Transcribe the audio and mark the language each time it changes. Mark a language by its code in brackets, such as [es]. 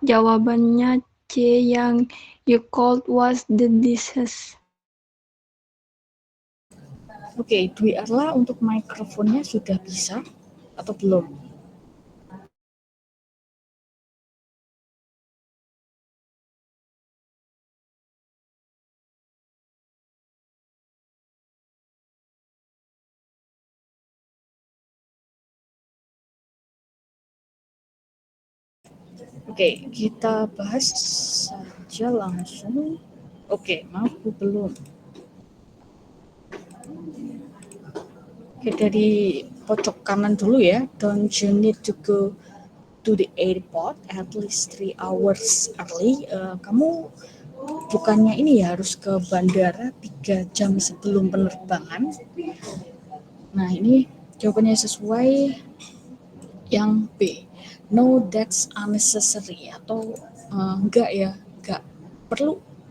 [id] Jawabannya C, yang [en] you called was the dishes. [id] Oke, Dwi Arla untuk mikrofonnya sudah bisa atau belum? Oke, kita bahas saja langsung. Oke, maaf Bu, belum. Oke, dari pojok kanan dulu ya. [en] Don't you need to go to the airport at least 3 hours early? [id] Kamu bukannya ini ya harus ke bandara 3 jam sebelum penerbangan? Nah, ini jawabannya sesuai yang B. [en] No, that's unnecessary, [id] atau enggak ya, enggak perlu.